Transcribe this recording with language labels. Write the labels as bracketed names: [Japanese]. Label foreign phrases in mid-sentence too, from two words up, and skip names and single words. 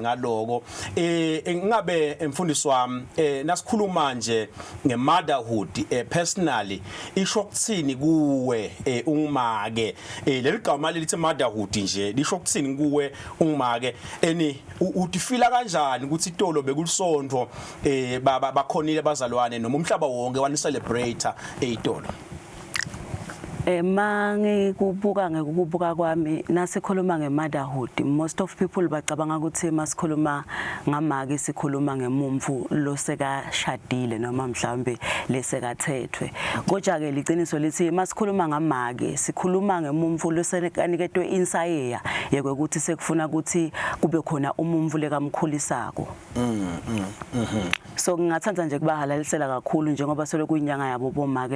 [Swati] ngaloko ngabe mfundisi wami nasikhuluma nje ngemotherhood personally isho kuthini kuwe umake leli gama lithi motherhood nje lisho kuthini kuwe umake utifila kanjani ukuthi itolo bekulisondvo bakhonile bazalwane noma umhlaba wonke wani celebrate itolo Mangikubuka ngekubuka kwami nasikhuluma ngemotherhood [English] most of people [Swati] bacabanga ukuthi masikhuluma ngamake sikhuluma ngemumfu losekashadile noma mhlambe lesekathethwe kodwa ke liqiniso lithi masikhuluma ngamake sikhuluma ngemumfu loseniketwe insayeya yekwekuthi sekufuna ukuthi kube khona umumfu lekamkhulisako so ngingathanda nje kubahalalisela kakhulu njengoba solo kuyinyanga yabo bomake